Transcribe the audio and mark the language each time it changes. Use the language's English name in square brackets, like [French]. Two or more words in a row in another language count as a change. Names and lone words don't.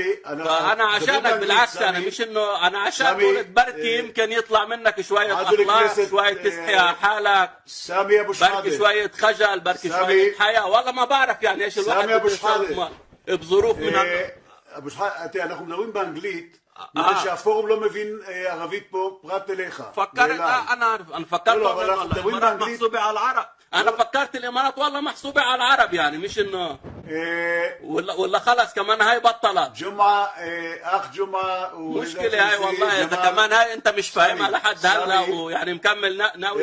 [Arabic] فانا عشانك بالعكس، انا مش انه انا عشان قلت بركي يمكن يطلع منك شويه اخلاق، شويه تستحي حالك، سامي ابو شحاده، بركي شويه خجل، بركي شويه حياه. والله ما بعرف يعني ايش الواحد بظروف من ابو شحاده. [Hebrew] אנחנו מדברים באנגלית, מפני שהפורום לא מבין ערבית פה פרט אליך. [Arabic] فكرت انا فكرت الامارات محسوبه على العرب. انا فكرت الامارات والله محسوبه على العرب، يعني مش انه ولا خلص كمان هاي بطلت جمعه اخ جمعه مشكله هاي والله. اذا كمان هاي انت مش فاهمها لحد هلا ويعني مكمل ناوي.